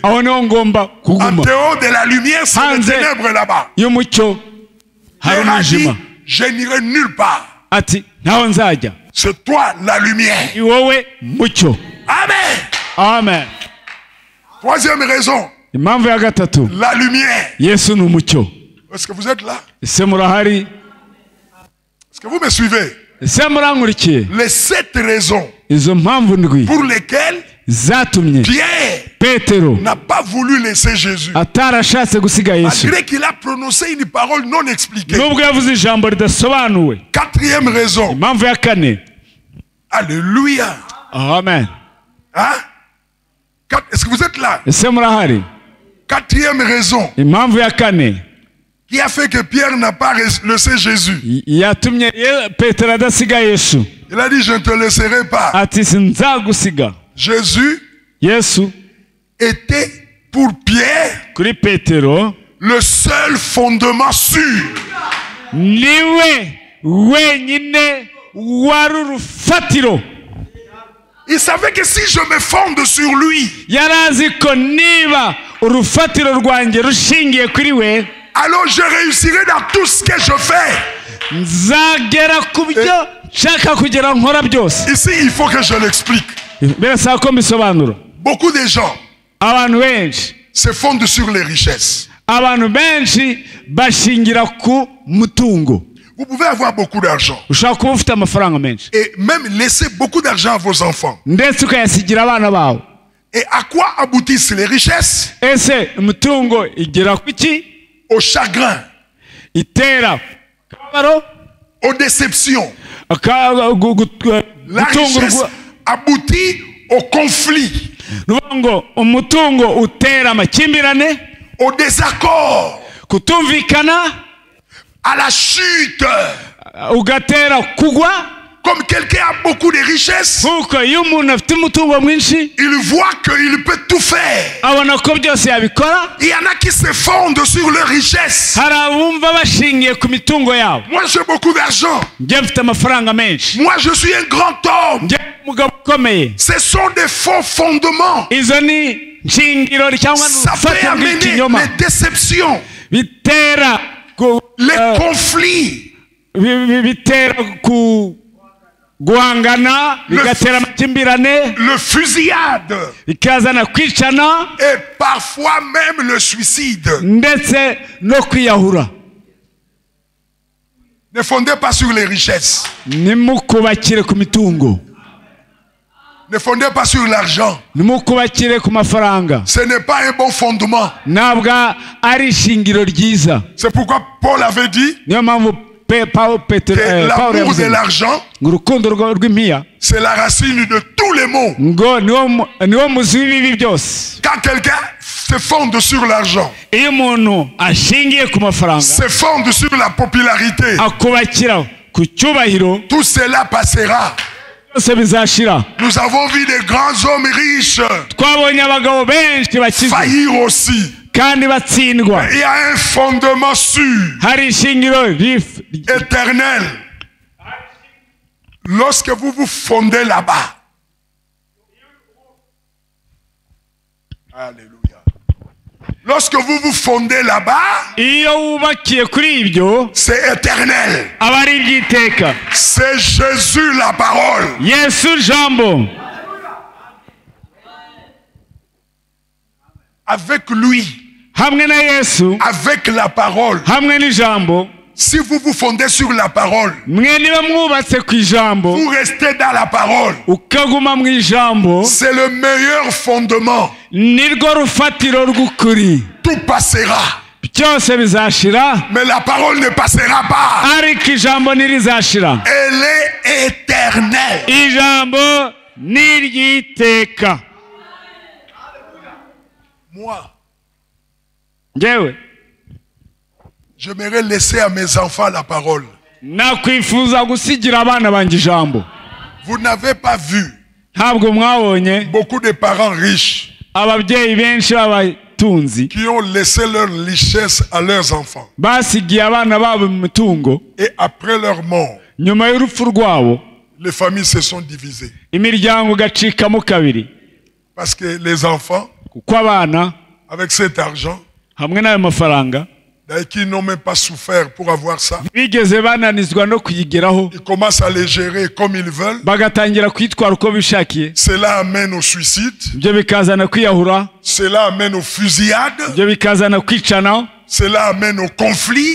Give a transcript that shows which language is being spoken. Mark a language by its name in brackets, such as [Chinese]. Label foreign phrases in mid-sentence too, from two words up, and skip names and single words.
[French] En dehors de la lumière, c'est les ténèbres là-bas. Je n'irai nulle part. C'est toi la lumière. [Kinyarwanda] Iwowe mucyo. Amen. Amen. [French] Troisième raison. [Kinyarwanda] Impamvu ya gatatu. [French] La lumière. [Kinyarwanda] Yesu ni umucyo. [French] Est-ce que vous êtes là? [Kinyarwanda] Ese murahari? [French] Est-ce que vous me suivez? [Kinyarwanda] Ese murankurikiye? [French] Les 7 raisons [Kinyarwanda] Izo mpamvu ndwi [French] pour lesquelles [Kinyarwanda] zatumye [French] Pierre [Kinyarwanda] Petero [French] n'a pas voulu laisser Jésus. [Kinyarwanda] atarashatse gusiga Yesu. [French] Malgré qu'il a prononcé une parole non expliquée. [Kinyarwanda] Nubwo yavuze ijambo ridasobanuwe. [French] Quatrième raison. [Kinyarwanda] Impamvu ya kane. [French] Alléluia. Amen. Hein? Est-ce que vous êtes là? [Kinyarwanda] Ese murahari? [French] Quatrième raison [Kinyarwanda] Impamvu ya kane [French] qui a fait que Pierre n'a pas laissé Jésus. [Kinyarwanda] yatumye Petero adasiga Yesu. [French] Il a dit, je ne te laisserai pas. [Kinyarwanda] Ati sinzagusiga. [French] Jésus [Kinyarwanda] Yesu [French] était pour Pierre [Kinyarwanda] kuri Petero [French] le seul fondement sûr. [Kinyarwanda] niwe wenyine wari urufatiro. [French] Il savait que si je me fonde sur lui, [Kinyarwanda] yarazi ko niba urufatiro rwanjye rushingiye kuri we, [French] alors je réussirai dans tout ce que je fais. [Kinyarwanda] nzagera ku byo nshaka kugera nkora byose. [French] Ici, il faut que je l'explique. [Kinyarwanda] Birasaba ko mbisobanura. [French] Beaucoup de gens [Kinyarwanda] abantu benshi [French] se fondent sur les richesses. [Kinyarwanda] abantu benshi bashingira ku mutungo. [French] Vous pouvez avoir beaucoup d'argent [Kinyarwanda] ushaka kuba ufite amafaranga menshi [French] et même laisser beaucoup d'argent à vos enfants. [Kinyarwanda] ndetse ukayasigira abana bawe. [French] Et à quoi aboutissent les richesses? [Kinyarwanda] Ese umutungo igera ku ki? [French] Au chagrin, [Kinyarwanda] Itera kabaro, [French] aux déceptions. La [Kinyarwanda] umutungo [French] richesse aboutit au conflit, [Kinyarwanda] ngo umutungo utera amakimbirane, [French] au désaccord, [Kinyarwanda] kutumvikana, [French] à la chute. [Kinyarwanda] ugatera kugwa. [French] Comme quelqu'un a beaucoup de richesses, [Kinyarwanda] Nkuko iyo umuntu afite umutungo mwinshi, [French] il voit qu'il peut tout faire. [Kinyarwanda] abona ko byose yabikora. [French] Il y en a qui se fondent sur leur richesse. [Kinyarwanda] Hari abumva bashingiye ku mitungo yabo. [French] Moi j'ai beaucoup d'argent. [Kinyarwanda] Njye mfite amafaranga menshi. [French] Moi je suis un grand homme. [Kinyarwanda] Njye umugabo ukomeye. [French] Ce sont des faux fondements. [Kinyarwanda] Izo ni nshingiro cyangwa [French] Ça peut [Kinyarwanda] urufatiro [French] amener [Kinyarwanda] rw'ikinyoma. [French] les déceptions, [Kinyarwanda] Bitera [French] les conflits, [Kinyarwanda] bitera guhangana, bigatera amakimbirane, [French] le fusillade [Kinyarwanda] bikazana kwicana, [French] et parfois même le suicide. [Kinyarwanda] ndetse no kwiyahura. [French] Ne fondez pas sur les richesses. [Kinyarwanda] Nimukubakire ku mitungo. [French] Ne fondez pas sur l'argent. [Kinyarwanda] Nimukubakire ku mafaranga. [French] Ce n'est pas un bon fondement. [Kinyarwanda] Ntabwo ari ishingiro ryiza. [French] C'est pourquoi Paul avait dit [Kinyarwanda] Niyo mpamvu [French] que l'amour de l'argent, [Kinyarwanda] urukundo rw'impiya, [French] c'est la racine de tous les maux. [Kinyarwanda] ngo niwo muzi w'ibibi byose. [French] Quand quelqu'un se fonde sur l'argent, [Kinyarwanda] Iyo umuntu ashingiye ku mafaranga, [French] se fonde sur la popularité, [Kinyarwanda] akubakira ku cyubahiro, [French] tout cela passera. [Kinyarwanda] byose bizashira. [French] Nous avons vu des grands hommes riches [Kinyarwanda] Twabonye abagabo benshi bakize [French] faillir aussi. [Kinyarwanda] kandi batsindwa. [French] Il y a un fondement sûr, [Kinyarwanda] Hari ishingiro [French] éternel. Lorsque vous vous fondez là-bas, alléluia. Lorsque vous vous fondez là-bas, [Kinyarwanda] iyo wubakiye kuri ibyo, [French] c'est éternel. [Kinyarwanda] aba ari iby'iteka. [French] C'est Jésus la parole. [Kinyarwanda] Yesu jambo. [French] Avec lui, [Kinyarwanda] Hamwe na Yesu, [French] avec la parole. [Kinyarwanda] hamwe n'ijambo, [French] Si vous vous fondez sur la parole, [Kinyarwanda] mwe niba mwubatse ku ijambo, [French] vous restez dans la parole. [Kinyarwanda] ukaguma mu ijambo, [French] C'est le meilleur fondement. [Kinyarwanda] nirwo rufatiro rw'ukuri. [French] Tout passera, [Kinyarwanda] Byose bizashira, [French] mais la parole ne passera pas. [Kinyarwanda] ariko ijambo ntirizashira. [French] Elle est éternelle. [Kinyarwanda] Ijambo ni iry'iteka. [French] Moi, [Kinyarwanda] Njyewe [French] j'aimerais laisser à mes enfants la parole. [Kinyarwanda] nakwifuza gusigira abana banjye ijambo. [French] Vous n'avez pas vu [Kinyarwanda] Ntabwo mwabonye [French] beaucoup de parents riches [Kinyarwanda] ababyeyi benshi b'abatunzi [French] qui ont laissé leur richesse à leurs enfants. [Kinyarwanda] basigiye abana babo mu mitungo, [French] Et après leur mort, [Kinyarwanda] nyuma y'urupfu rwabo [French] les familles se sont divisées. [Kinyarwanda] imiryango igacikamo kabiri. [French] Parce que les enfants, [Kinyarwanda] Kuko abana [French] avec cet argent, [Kinyarwanda] hamwe n'ayo mafaranga [French] qui n'ont même pas souffert pour avoir ça. Ils commencent à les gérer comme ils veulent. Cela amène au suicide. Cela amène aux fusillades. Cela amène au conflit.